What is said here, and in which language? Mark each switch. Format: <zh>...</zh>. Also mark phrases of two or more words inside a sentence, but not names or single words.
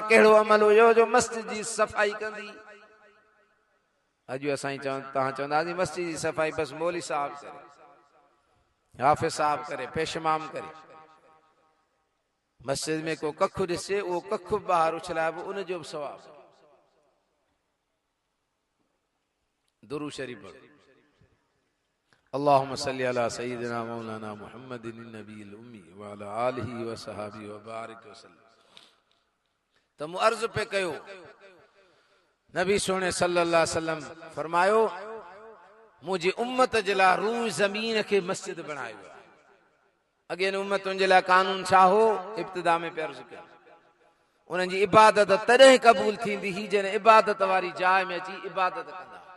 <sd>कहिड़ो अमल हुयो जो मस्जिद जी सफ़ाई कंदी। अॼु असां तव्हां चवंदासीं मस्जिद जी सफ़ाई बसि मौली साहब करे, हाफ़िज़ साहब करे, पेशमाम करे। मस्जिद में को कखु ॾिसे उहो कखु ॿाहिरि उछलाइबो, उन जो बि सवाबु। दुरूद शरीफ पढ़ो।</sd> <ar>اللهم صل على سيدنا مولانا محمد النبي الأمي وعلى آله وصحبه وبارك وسلم.</ar> <sd>त मूं अर्ज़ पे कयो, नबी सोने</sd> <ar>صلى الله عليه وسلم</ar> <sd>फरमायो मुंहिंजी उम्मत जे लाइ रूह ज़मीन खे मस्जिद बणायो। अॻे उम्मतुनि जे लाइ कानून छा हो? इब्तिदा में पे अर्ज़ कयो, उन्हनि जी इबादत तॾहिं क़बूल थींदी ही जॾहिं इबादत वारी जाइ में अची इबादत कंदा।</sd>